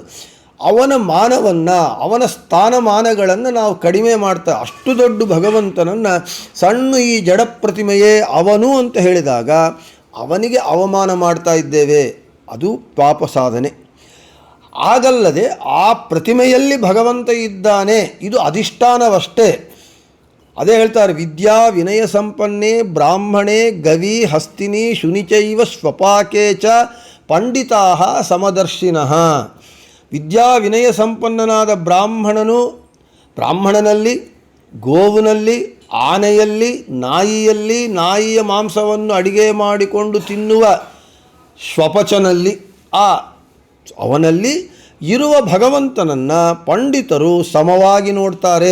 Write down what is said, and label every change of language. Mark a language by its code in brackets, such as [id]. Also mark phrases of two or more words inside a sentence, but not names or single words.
[kn] ಅವನ ಮಾನವನ್ನು ಅವನ ಸ್ಥಾನಮಾನಗಳನ್ನು ನಾವು ಕಡಿಮೆ ಮಾಡ್ತಾ ಅಷ್ಟು ದೊಡ್ಡ ಭಗವಂತನನ್ನು ಸಣ್ಣ ಈ ಜಡ ಪ್ರತಿಮೆಯೇ ಅವನು ಅಂತ ಹೇಳಿದಾಗ ಅವನಿಗೆ ಅವಮಾನ ಮಾಡ್ತಾ ಇದ್ದೇವೆ. ಅದು ಪಾಪ ಸಾಧನೆ. ಆಗಲ್ಲದೆ ಆ ಪ್ರತಿಮೆಯಲ್ಲಿ ಭಗವಂತ ಇದ್ದಾನೆ, ಇದು ಅಧಿಷ್ಠಾನವಷ್ಟೇ. ಅದೇ ಹೇಳ್ತಾರೆ, [sa] ವಿದ್ಯಾ ವಿನಯ ಸಂಪನ್ನೇ ಬ್ರಾಹ್ಮಣೇ ಗವಿ ಹಸ್ತಿನಿ ಶುನಿಚೈವ ಸ್ವಪಾಕೆ ಚ ಪಂಡಿತಾ ಸಮದರ್ಶಿನಃ. [kn] ವಿದ್ಯಾ ವಿನಯ ಸಂಪನ್ನನಾದ ಬ್ರಾಹ್ಮಣನಲ್ಲಿ, ಗೋವಿನಲ್ಲಿ, ಆನೆಯಲ್ಲಿ, ನಾಯಿಯಲ್ಲಿ, ನಾಯಿಯ ಮಾಂಸವನ್ನು ಅಡಿಗೆ ಮಾಡಿಕೊಂಡು ತಿನ್ನುವ ಶ್ವಪಚನಲ್ಲಿ, ಅವನಲ್ಲಿ ಇರುವ ಭಗವಂತನನ್ನು ಪಂಡಿತರು ಸಮವಾಗಿ ನೋಡ್ತಾರೆ.